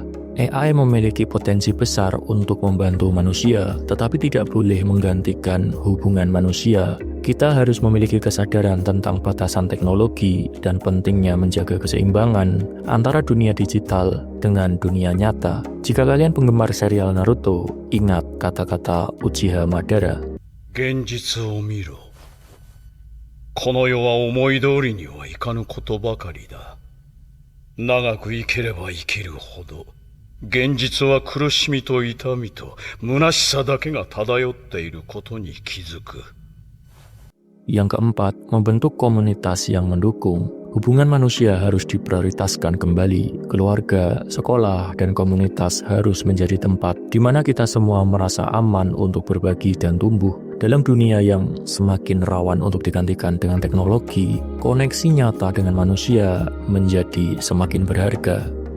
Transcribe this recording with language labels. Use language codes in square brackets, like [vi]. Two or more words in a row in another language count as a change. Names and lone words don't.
[id] AI memiliki potensi besar untuk membantu manusia, tetapi tidak boleh menggantikan hubungan manusia. Kita harus memiliki kesadaran tentang batasan teknologi dan pentingnya menjaga keseimbangan antara dunia digital dengan dunia nyata. Jika kalian penggemar serial Naruto, ingat kata-kata Uchiha Madara. [ja] 現実を見ろ。この世は思い通りにはいかぬことばかりだ。長く生きれば生きるほど、現実は苦しみと痛みと虚しさだけが漂っていることに気づく。 [id] Yang keempat, membentuk komunitas yang mendukung. Hubungan manusia harus diprioritaskan kembali. Keluarga, sekolah, dan komunitas harus menjadi tempat di mana kita semua merasa aman untuk berbagi dan tumbuh. Dalam dunia yang semakin rawan untuk digantikan dengan teknologi, koneksi nyata dengan manusia menjadi semakin berharga.